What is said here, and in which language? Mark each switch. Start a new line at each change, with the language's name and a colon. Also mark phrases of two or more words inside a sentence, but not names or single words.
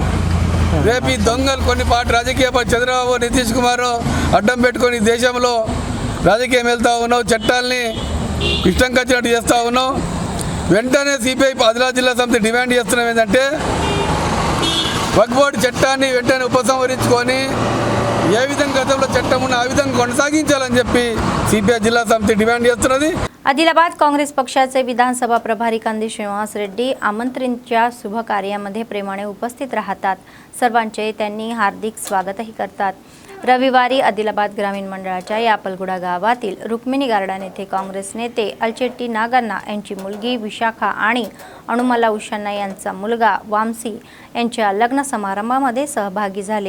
Telugu: రేపు ఈ దొంగలు కొన్ని పార్టీ రాజకీయ చంద్రబాబు, నితీష్ కుమార్ అడ్డం పెట్టుకొని దేశంలో రాజకీయం వెళ్తూ ఉన్నావు, చట్టాలని ఇష్టం వచ్చినట్టు చేస్తూ ఉన్నావు. వెంటనే సిపిఐ ఆదిలాబాద్ జిల్లా సమితి డిమాండ్ చేస్తున్నాం ఏంటంటే వక్ఫ్ బోర్డు చట్టాన్ని వెంటనే ఉపసంహరించుకొని ఏ విధంగా గతంలో చట్టం ఉన్న ఆ विधंगा కొనసాగించాలని చెప్పి సిపిఐ జిల్లా సమితి డిమాండ్ చేస్తున్నది.
Marathi: आदिलाबाद काँग्रेस पक्षाचे विधानसभा प्रभारी कंदी श्रीनिवास रेड्डी आमंत्रणच्या शुभ कार्यामध्ये प्रेमाने उपस्थित राहतात. सर्वांचे त्यांनी हार्दिक स्वागतही करतात. रविवारी आदिलाबाद ग्रामीण मंडळाच्या यापलगुडा गावातील रुक्मिणी गार्डन येथे काँग्रेस नेते अलचेट्टी नागण्णा यांची मुलगी विशाखा आणि अनुमला उषान्ना यांचा मुलगा वामसी यांच्या लग्न समारंभामध्ये सहभागी झाले.